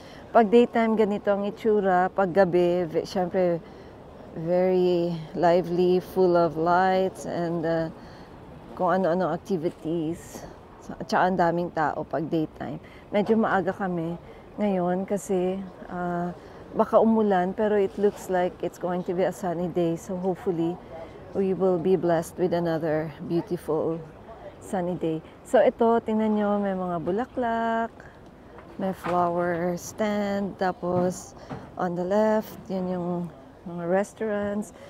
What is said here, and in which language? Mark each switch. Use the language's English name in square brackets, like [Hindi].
[Filipino] Pag daytime, ganito ang itsura. Pag gabi, syempre, [English] very lively, full of lights, [Filipino] and kung ano-ano activities. At saka ang daming tao pag daytime. Medyo maaga kami ngayon kasi baka umulan, pero [English] it looks like it's going to be a sunny day. So hopefully, we will be blessed with another beautiful sunny day. [Filipino] So ito, tingnan nyo, may mga bulaklak, may flower stand, tapos [English] on the left, [Filipino] yun yung mga restaurants.